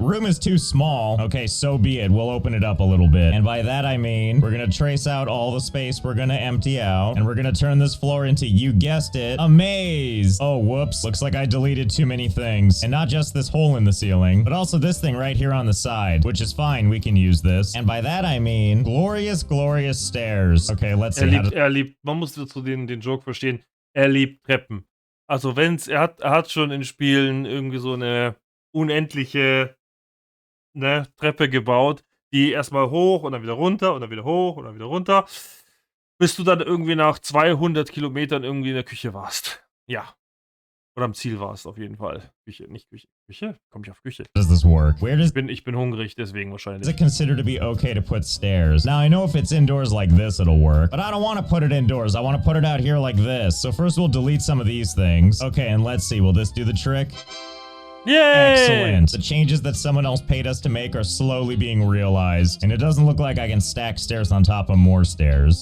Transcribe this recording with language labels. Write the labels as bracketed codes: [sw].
[en] Room is too small. Okay, so be it. We'll open it up a little bit. And by that I mean, we're gonna trace out all the space we're gonna empty out, and we're gonna turn this floor into, you guessed it, a maze. Oh, whoops. Looks like I deleted too many things. And not just this hole in the ceiling, but also this thing right here on the side, which is fine. We can use this. And by that I mean, glorious, glorious stairs. Okay, let's see. [de] Man muss dazu den Joke verstehen. Er liebt Treppen. Also er hat schon in Spielen irgendwie so eine unendliche Treppe gebaut, die erstmal hoch und dann wieder runter und dann wieder hoch und dann wieder runter, bis du dann irgendwie nach 200 Kilometern irgendwie in der Küche warst. Ja. Oder am Ziel warst auf jeden Fall. Küche, nicht Küche. Küche? Komm ich auf Küche. [en] Does this work? [de] Ich bin hungrig, deswegen wahrscheinlich. [en] Is it considered to be okay to put stairs? Now, I know if it's indoors like this, it'll work, but I don't want to put it indoors. I want to put it out here like this. So first we'll delete some of these things. Okay, and let's see. Will this do the trick? Yay! Excellent. The changes that someone else paid us to make are slowly being realized, and it doesn't look like I can stack stairs on top of more stairs.